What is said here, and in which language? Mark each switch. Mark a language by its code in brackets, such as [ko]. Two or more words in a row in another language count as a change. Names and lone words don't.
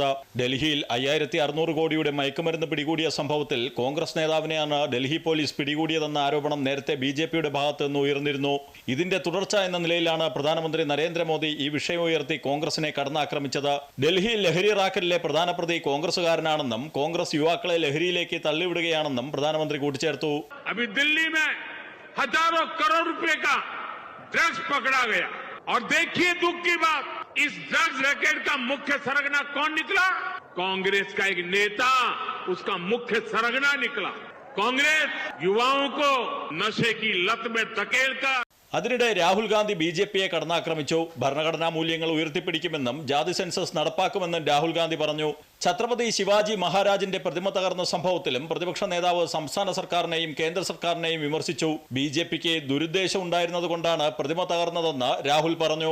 [ml] ഡൽഹിയിൽ 5600 കോടിയുടെ മയക്കുമരുന്ന് പിടികൂടിയ സംഭവത്തിൽ കോൺഗ്രസ് നേതാവിനെയാണ് ഡൽഹി പോലീസ് പിടികൂടിയതെന്ന ആരോപണം നേരത്തെ ബിജെപിയുടെ ഭാഗത്തു നിന്ന് ഉയർന്നിരുന്നു. ഇതിന്റെ തുടർച്ച എന്ന നിലയിലാണ് പ്രധാനമന്ത്രി നരേന്ദ്രമോദി ഈ വിഷയം ഉയർത്തി കോൺഗ്രസിനെ കടന്നാക്രമിച്ചത്. ഡൽഹി ലഹരി റാക്കറ്റിലെ പ്രധാന പ്രതി കോൺഗ്രസുകാരനാണെന്നും കോൺഗ്രസ് യുവാക്കളെ ലഹരിയിലേക്ക് തള്ളിവിടുകയാണെന്നും പ്രധാനമന്ത്രി കൂട്ടിച്ചേർത്തു. [hi] ड्रग्स पकड़ा गया और देखिए दुख की बात, इस [en] drugs racket [hi] का मुख्य सरगना कौन निकला? कांग्रेस का एक नेता उसका मुख्य सरगना निकला. कांग्रेस युवाओं को नशे की लत में धकेलकर [ml] അതിനിടെ രാഹുൽ ഗാന്ധി ബിജെപിയെ കടന്നാക്രമിച്ചു. ഭരണഘടനാ മൂല്യങ്ങൾ ഉയർത്തിപ്പിടിക്കുമെന്നും ജാതി സെൻസസ് നടപ്പാക്കുമെന്നും രാഹുൽ ഗാന്ധി പറഞ്ഞു. ഛത്രപതി ശിവാജി മഹാരാജിന്റെ പ്രതിമ തകർന്ന സംഭവത്തിലും പ്രതിപക്ഷ നേതാവ് സംസ്ഥാന സർക്കാരിനെയും കേന്ദ്ര സർക്കാരിനെയും വിമർശിച്ചു. ബിജെപിക്ക് ദുരുദ്ദേശം ഉണ്ടായിരുന്നതുകൊണ്ടാണ് പ്രതിമ തകർന്നതെന്ന് രാഹുൽ പറഞ്ഞു.